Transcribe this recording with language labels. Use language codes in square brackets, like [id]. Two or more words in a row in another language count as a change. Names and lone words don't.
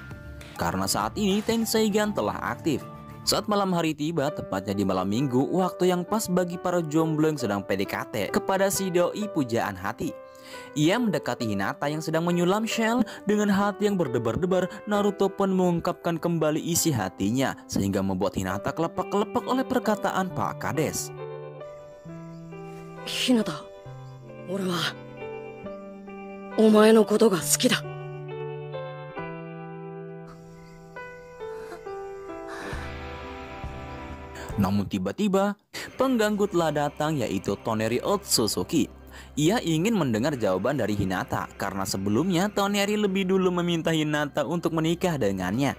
[id] Karena saat ini Tenseigan telah aktif. Saat malam hari tiba, tepatnya di malam minggu, waktu yang pas bagi para jomblo yang sedang PDKT kepada si doi pujaan hati. Ia mendekati Hinata yang sedang menyulam shell. Dengan hati yang berdebar-debar, Naruto pun mengungkapkan kembali isi hatinya sehingga membuat Hinata kelepak-kelepak oleh perkataan Pak Kades. [ja] Hinata, 俺はお前のことが好きだ. [id] Namun tiba-tiba pengganggu telah datang, yaitu Toneri Otsutsuki. Ia ingin mendengar jawaban dari Hinata karena sebelumnya Toneri lebih dulu meminta Hinata untuk menikah dengannya.